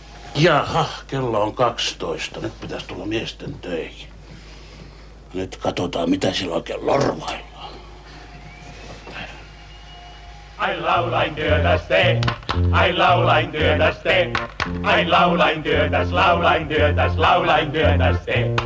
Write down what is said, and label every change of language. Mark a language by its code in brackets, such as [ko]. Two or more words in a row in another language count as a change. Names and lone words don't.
[fi] Jaha, kello on 12. Nyt pitäisi tulla miesten töihin. Nyt katsotaan, mitä sillä oikein lorvaillaan. Ai laulain työtäs te, ai laulain työtäs te, ai laulain työtäs, laulain työtäs, laulain työtäs te.